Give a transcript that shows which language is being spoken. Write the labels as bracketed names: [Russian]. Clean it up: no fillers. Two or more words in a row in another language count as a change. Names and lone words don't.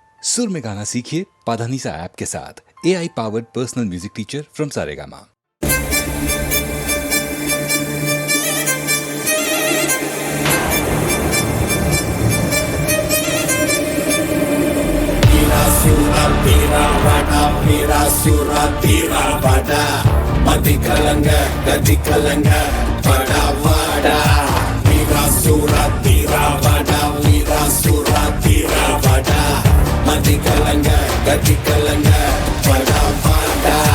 [Hindi] सुर में गाना सीखिए पाधानीसा ऐप के साथ। [English] AI powered personal music teacher from [Hindi] सारेगामा। [Tamil] மதி கலங்க கதி கலங்க வடா வாடா வீரா சூரா தீரா வடா வீரா சூரா தீரா வடா மதி கலங்க கதி கலங்க வடா வாடா